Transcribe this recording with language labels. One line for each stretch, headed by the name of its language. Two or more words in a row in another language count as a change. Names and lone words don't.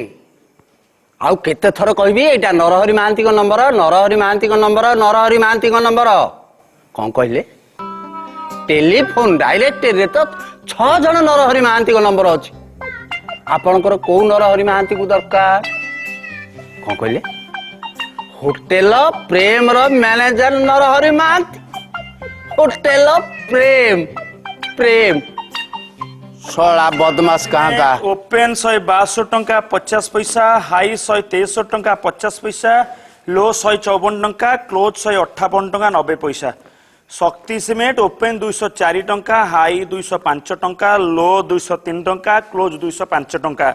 Odia: ଆଉ କେତେ ଥର କହିବି ଏଇଟା ନରହରି ମହାନ୍ତିଙ୍କ ନମ୍ବର ନରହରି ମହାନ୍ତିଙ୍କ ନମ୍ବର ନରହରି ମହାନ୍ତିଙ୍କ ନମ୍ବର କଣ କହିଲେ ଟେଲିଫୋନ ଡାଇରେକ୍ଟରେ ତ 6 ଜଣ ନରହରି ମହାନ୍ତିଙ୍କ ନମ୍ବର ଅଛି ଆପଣଙ୍କର କୋଉ ନରହରି ମହାନ୍ତିକୁ ଦରକାର କଣ କହିଲେ ହୋଟେଲ ପ୍ରେମର ମ୍ୟାନେଜର ନରହରି ମହାନ୍ତି ହୋଟେଲ ପ୍ରେମ
Hindi: शोला बदमाश कहाँ का
Odia: ଓପନ 162 ଟଙ୍କା 50 ପଇସା ହାଇ 163 ଟଙ୍କା 50 ପଇସା ଲୋ 154 ଟଙ୍କା କ୍ଲୋଜ 158 ଟଙ୍କା 90 ପଇସା ଶକ୍ତି ସିମେଣ୍ଟ ଓପନ 204 ଟଙ୍କା ହାଇ 205 ଟଙ୍କା ଲୋ 203 ଟଙ୍କା କ୍ଲୋଜ 205 ଟଙ୍କା